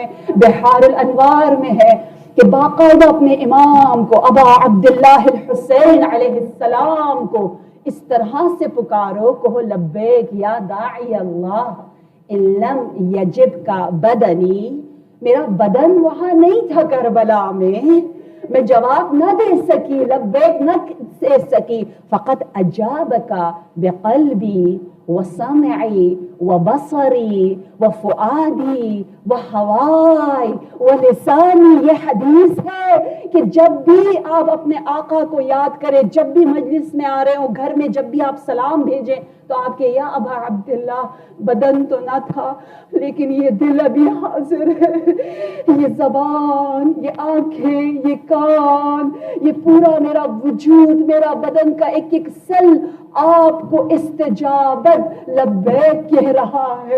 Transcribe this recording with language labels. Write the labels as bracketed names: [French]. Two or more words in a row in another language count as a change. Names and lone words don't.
[Urdu] بحار الانوار میں ہے کہ باقاعدہ اپنے امام کو ابا عبداللہ الحسین [Arabic] علیہ السلام [Urdu] کو اس طرح سے پکارو، کہو [Arabic] لبیک یا داعی اللہ ان لم یجب کا بدنی. [Urdu] میرا بدن وہاں نہیں تھا کربلا میں جواب نہ دے سکی، لبیک نہ دے سکی. [Arabic] فقط اجابک بقلبی وسمعی وبصری وفؤادی وہوائی ولسانی. [Urdu] یہ حدیث ہے کہ جب بھی آپ اپنے آقا کو یاد کریں، جب بھی مجلس میں آ رہے ہوں، گھر میں جب بھی آپ سلام بھیجیں تو آپ کے یا ابا عبداللہ. بدن تو نہ تھا لیکن یہ دل ابھی حاضر ہے، یہ زبان، یہ آنکھیں، یہ کان، یہ پورا میرا وجود، میرا بدن کا ایک ایک سیل آپ کو استجابت لبیک کہہ رہا ہے.